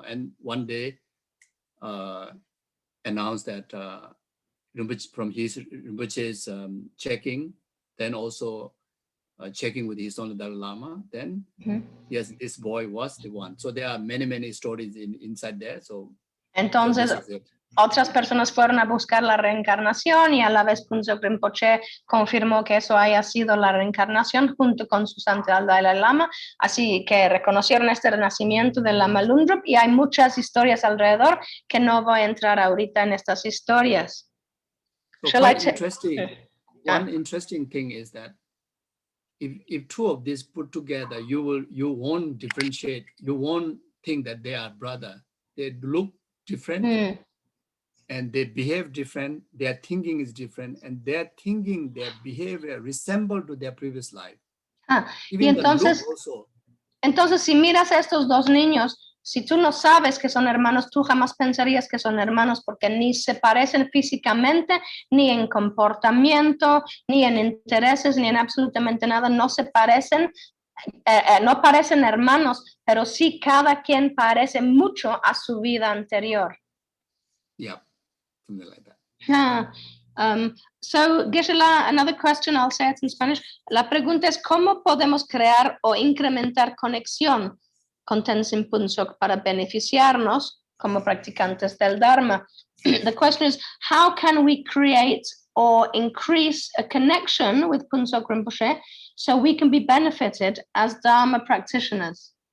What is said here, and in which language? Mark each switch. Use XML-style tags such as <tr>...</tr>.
<en>And one day announced that from his Rinpoche's checking, then also checking with his own Dalai Lama, then yes, this boy was the one. So there are many stories inside there.</en> <es>Entonces, otras personas fueron a buscar la reencarnación y a la vez Phuntsho Rinpoche confirmó que eso haya sido la reencarnación junto con su santo Dalai Lama. Así que reconocieron este renacimiento de Lama Lungtop y hay muchas historias alrededor que no voy a entrar ahorita en estas historias.</es> <en>So one interesting thing is that if two of these put together, you won't differentiate. You won't think that they are brother. They look different and they behave different. Their thinking is different, and their behavior resemble to their previous life.</en> <es>Y entonces, si miras a estos dos niños, si tú no sabes que son hermanos, tú jamás pensarías que son hermanos porque ni se parecen físicamente, ni en comportamiento, ni en intereses, ni en absolutamente nada. No se parecen, no parecen hermanos, pero sí cada quien parece mucho a su vida anterior.</es> <en>Yeah, something like that. So, Gueshe Lama, another question, I'll say it in Spanish.</en> <es>La pregunta es, ¿cómo podemos crear o incrementar conexión con Tenzin Phuntsho para beneficiarnos como practicantes del Dharma?</es> <en>The question is, how can we create or increase a connection with Phuntsho Rinpoche so we can be benefited as Dharma practitioners?</en>